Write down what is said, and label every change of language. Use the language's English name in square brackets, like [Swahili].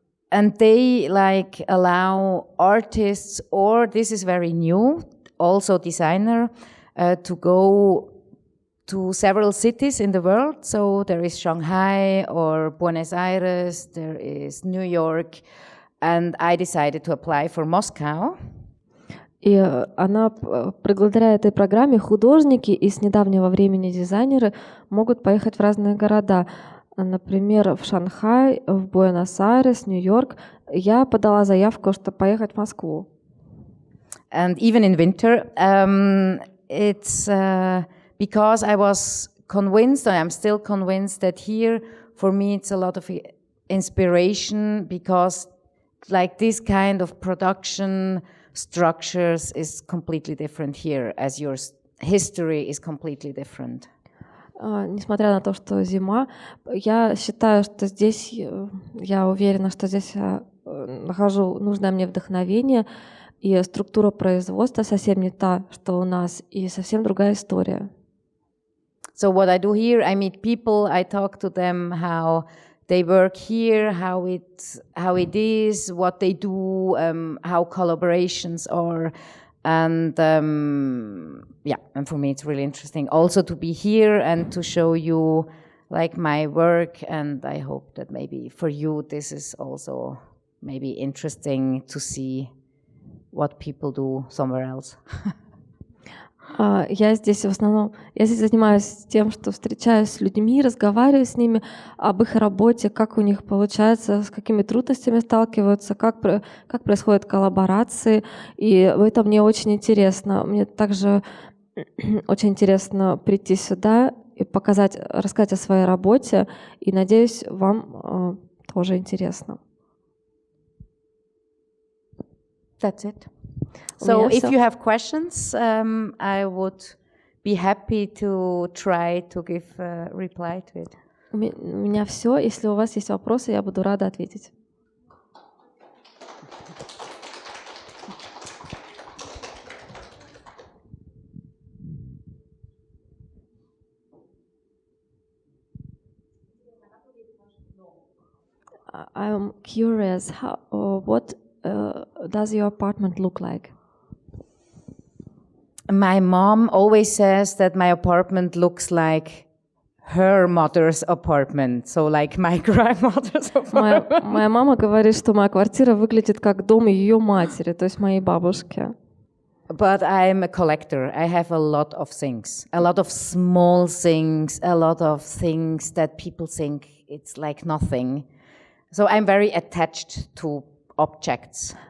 [English] And they like allow artists, or this is very new, also designer, to go to several cities in the world. So there is Shanghai or Buenos Aires, there is New York, and I decided to apply for Moscow. [Russian] И она, благодаря этой программе, художники и с недавнего времени дизайнеры могут поехать в разные города. Например, в Шанхай, в Буэнос-Айрес, Нью-Йорк. Я подала заявку, чтобы поехать в Москву. [English] And even in winter, it's because I was convinced, I'm still convinced that here, for me, it's a lot of inspiration because like this kind of production structures is completely different here, as your history is completely different. [Russian] Несмотря на то, что зима, я считаю, что здесь, я уверена, что здесь я нахожу нужное мне вдохновение, и структура производства совсем не та, что у нас, и совсем другая история. [English] So what I do here, I meet people, I talk to them how they work here, how it is, what they do, how collaborations are. And and for me it's really interesting also to be here and to show you like my work, and I hope that maybe for you this is also maybe interesting to see what people do somewhere else. [Russian] Я здесь в основном, я здесь занимаюсь тем, что встречаюсь с людьми, разговариваю с ними об их работе, как у них получается, с какими трудностями сталкиваются, как происходят коллаборации, и это мне очень интересно. Мне также очень интересно прийти сюда и рассказать о своей работе, и надеюсь, вам тоже интересно. [English] That's it. So if you have questions, I would be happy to try to give a reply to it. [Russian] У меня все. Если у вас есть вопросы, я буду рада ответить. [English] I'm curious, what does your apartment look like? My mom always says that my apartment looks like her mother's apartment, so like my grandmother's apartment. [Russian] Моя мама говорит, что моя квартира выглядит как дом ее матери, то есть моей бабушки. [English] But I'm a collector. I have a lot of things, a lot of small things, a lot of things that people think it's like nothing. So I'm very attached to objects.